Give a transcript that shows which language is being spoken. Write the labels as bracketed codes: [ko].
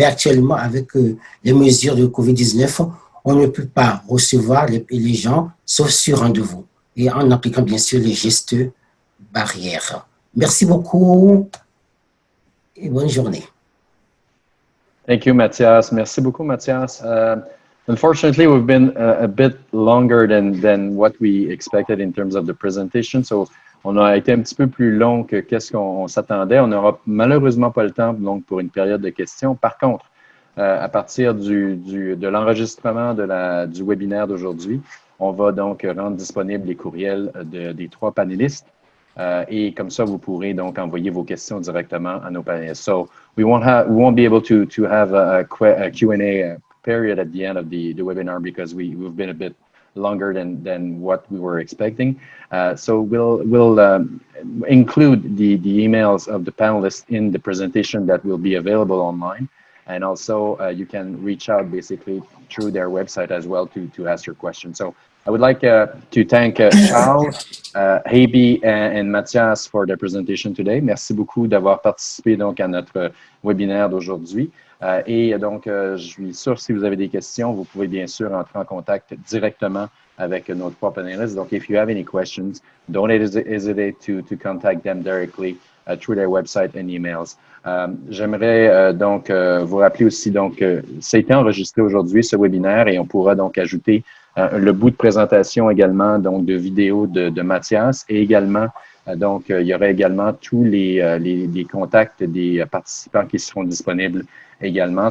[fr] Mais actuellement, avec les mesures de Covid-19, on ne peut pas recevoir les gens sauf sur rendez-vous et en appliquant bien sûr les gestes barrières. Merci beaucoup et bonne journée. [en] Thank you, Mathias. [fr] Merci beaucoup, [en] Mathias. Unfortunately, we've been a bit longer than what we expected in terms of the presentation. [fr] So, on a été un petit peu plus long que qu'est-ce qu'on s'attendait. On n'aura malheureusement pas le temps donc, pour une période de questions. Par contre, à partir de l'enregistrement du webinaire d'aujourd'hui, on va donc rendre disponibles les courriels des 3 panélistes. Et comme ça, vous pourrez donc envoyer vos questions directement à nos panélistes. [en] So we won't be able to have a Q&A period at the end of the webinar because we've been a bit longer than what we were expecting. So we'll include the emails of the panelists in the presentation that will be available online. And also you can reach out basically through their website as well to ask your questions. So I would like to thank Charles, Heibi and Mathias for their presentation today. [fr] Merci beaucoup d'avoir participé donc à notre webinaire d'aujourd'hui. Et donc, je suis sûr, si vous avez des questions, vous pouvez bien sûr entrer en contact directement avec nos 3 panélistes. [en] Donc, if you have any questions, don't hesitate to contact them directly through their website and emails. [fr] J'aimerais donc vous rappeler aussi, donc, ça a été enregistré aujourd'hui, ce webinaire, et on pourra donc ajouter le bout de présentation également, donc de vidéo de Mathias, et également, donc, il y aura également tous les contacts des participants qui seront disponibles également.